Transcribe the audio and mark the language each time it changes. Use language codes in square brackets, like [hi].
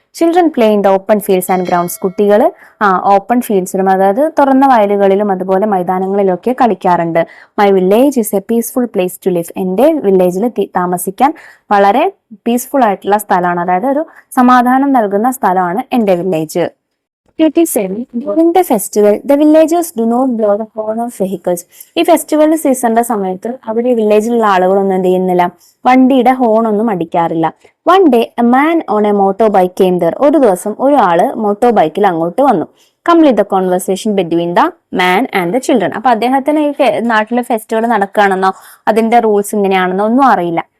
[en] Children play in the open fields and grounds. [ml] കുട്ടികൾ open ഫീൽഡ്സിലും അതായത് തുറന്ന വയലുകളിലും അതുപോലെ മൈതാനങ്ങളിലൊക്കെ കളിക്കാറുണ്ട്. [en] My village is a peaceful place to live. [ml] എൻ്റെ വില്ലേജിൽ താമസിക്കാൻ വളരെ പീസ്ഫുൾ ആയിട്ടുള്ള സ്ഥലമാണ്, അതായത് ഒരു സമാധാനം നൽകുന്ന സ്ഥലമാണ് എൻ്റെ village. [en] During the festival, the villagers do not blow the horn of vehicles. [ml] ഈ ഫെസ്റ്റിവൽ സീസണിന്റെ സമയത്ത് അവിടെ വില്ലേജിലുള്ള ആളുകളൊന്നും എന്ത് ചെയ്യുന്നില്ല, വണ്ടിയുടെ ഹോൺ ഒന്നും അടിക്കാറില്ല. [en] One day a man on a motorbike came there. [ml] ഒരു ദിവസം ഒരു ആള് മോട്ടോ ബൈക്കിൽ അങ്ങോട്ട് വന്നു. [en] Complete the conversation between the man and the children. [ml] അപ്പൊ അദ്ദേഹത്തിന് ഈ നാട്ടിലെ ഫെസ്റ്റിവൽ നടക്കുകയാണെന്നോ അതിന്റെ റൂൾസ് ഇങ്ങനെയാണെന്നോ ഒന്നും അറിയില്ല.